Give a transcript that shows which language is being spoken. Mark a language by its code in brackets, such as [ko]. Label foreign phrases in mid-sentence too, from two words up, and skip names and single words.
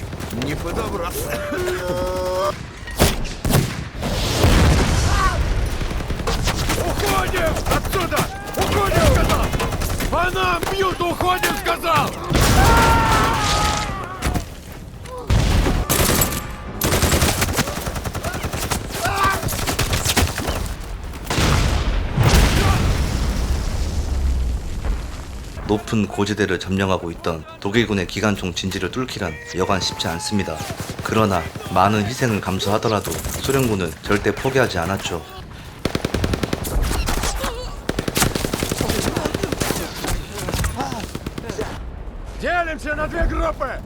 [ru] Не подобраться. Уходим отсюда! Уходим, сказал! По нам бьют, уходим, сказал! [ko] 높은 고지대를 점령하고 있던 독일군의 기관총 진지를 뚫기란 여간 쉽지 않습니다. 그러나 많은 희생을 감수하더라도 소련군은 절대 포기하지 않았죠. [ru] Делимся на две группы!